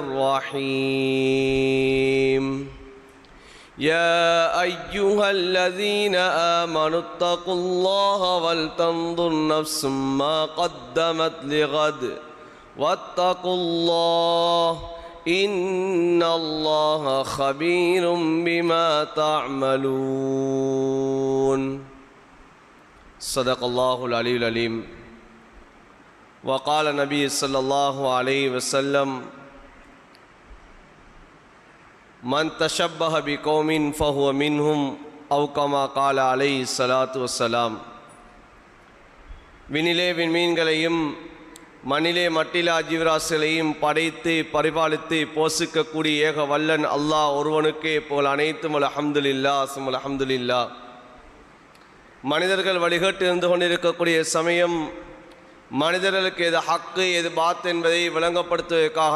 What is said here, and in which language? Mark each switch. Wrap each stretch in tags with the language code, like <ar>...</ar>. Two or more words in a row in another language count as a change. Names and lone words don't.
<ar>الرحيم يا أيها الذين آمنوا اتقوا الله ولتنظر نفس ما قدمت لغد واتقوا الله إن الله خبير بما تعملون صدق الله العلي العليم وقال النبي صلى الله عليه وسلم من تشبه بقوم فهو منهم أو كما قال عليه الصلاة والسلام.</ar> <ta>விண்ணிலே விண்மீன்களையும் மண்ணிலே மட்டிலா ஜீவராசிகளையும் படைத்து பரிபாலித்து போஷிக்கக்கூடிய ஏக வல்லன் அல்லாஹ் ஒருவனுக்கே போல் அனைத்தும் அல்ஹம்துலில்லாஹ்</ta> <ar>ثم الحمد لله.</ar> <ta>மனிதர்கள் வழிகட்டு இருந்து கொண்டிருக்கக்கூடிய சமயம் மனிதர்களுக்கு எது ஹக்கு எது பாத் என்பதை விளங்கப்படுத்துவதற்காக</ta>